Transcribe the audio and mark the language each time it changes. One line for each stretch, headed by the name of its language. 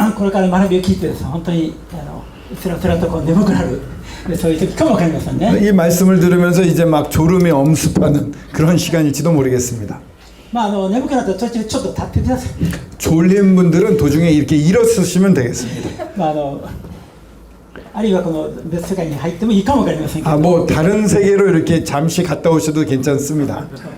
Japanese: これから学びを聞いてですね、本当につらつらとこう眠くなるそういう時かもわかりませんね。
Korean: 이 말씀을 들으면서 이제 막 졸음이 엄습하는 그런 시간일지도 모르겠습니다.
Japanese: 眠くなったら途中ちょっと立ってください。
Korean: 졸린 분들은 도중에 이렇게 일어서시면 되겠습니다.
Japanese: あるいはこの別世界に入ってもいいかもわかりませんけど、
Korean: 뭐 다른 세계로 이렇게 잠시 갔다 오셔도 괜찮습니다.